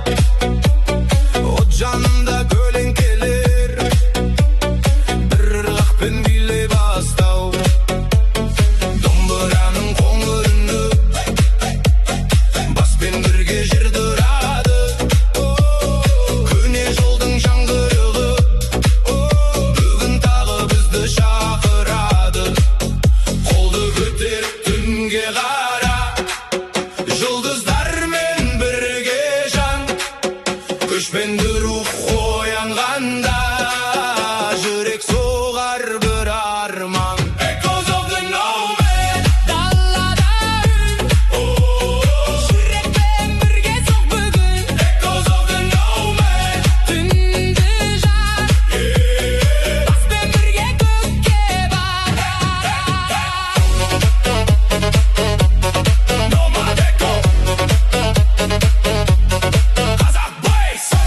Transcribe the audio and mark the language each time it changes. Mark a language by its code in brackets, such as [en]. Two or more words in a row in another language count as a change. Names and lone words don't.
[kk] O canında kölеңкелер, bir ырғақпен билей бастау. Домбыраның қоңырыны, баспен бірге жерді ұрады. Көне жолдың жаңғырығы, бүгін тағы бізді шақырады. Қолды көтеріп түнге қара, жұлдыздармен бірге жан. Көшпенді рух оянғанда, жүрек соғар бір арман. [en] Echoes of the nomad, [kk] Даллада үн, жүрекпен бірге соқ бүгін. [en] echoes of the nomad. [kk] Түнді жар, баспен бірге көкке барар. [en] Nomad echo. [kk] Қазақ Boys.